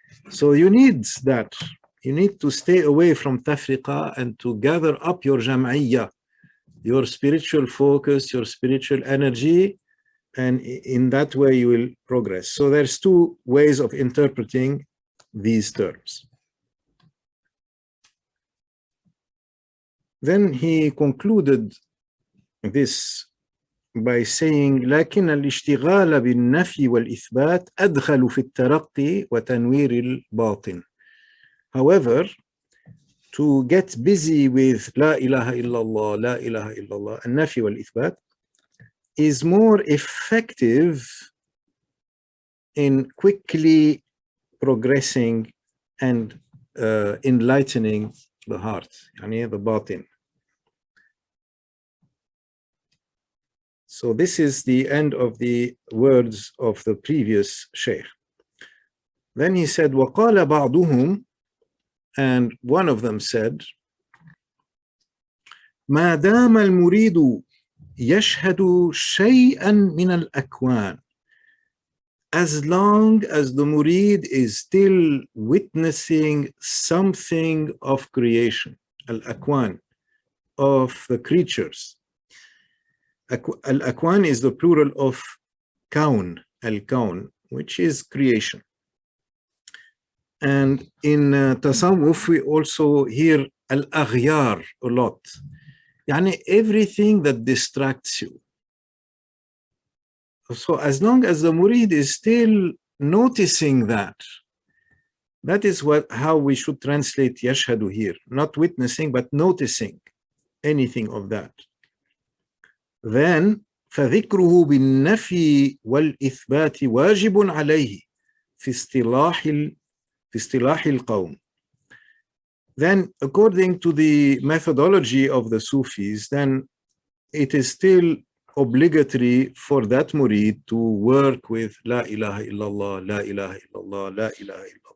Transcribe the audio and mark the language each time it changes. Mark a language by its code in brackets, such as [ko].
[en] So you need that. You need to stay away from tafriqa and to gather up your jam'iyya, your spiritual focus, your spiritual energy, and in that way you will progress. So there's two ways of interpreting these terms. Then he concluded this by saying [ar] لكن الاشتغال بالنفي والإثبات أدخل في الترقي وتنوير الباطن. [en] However, to get busy with [ar] لا إله إلا الله, لا إله إلا الله, النفي والإثبات, [en] is more effective in quickly progressing and enlightening the heart, [ar] يعني [en] the batin. So this is the end of the words of the previous Shaykh. Then he said, [ar] وَقَالَ بَعْضُهُمْ, [en] and one of them said, [ar] مَا دَامَ الْمُرِيدُ يَشْهَدُ شَيْئًا مِنَ الْأَكْوَانِ. [en] as long as the murid is still witnessing something of creation, al-akwan, of the creatures. Al-akwan is the plural of kaun, al-kaun, which is creation. And in tasawwuf, we also hear al-aghyar a lot. Yani everything that distracts you. So as long as the murid is still noticing that, that is how we should translate yashhadu here. Not witnessing, but noticing anything of that. [ar] Then فذكره بالنفي والإثبات واجب عليه في اصطلاح القوم. [en] Then according to the methodology of the Sufis, then it is still obligatory for that murid to work with La ilaha illallah, La ilaha illallah, La ilaha illallah.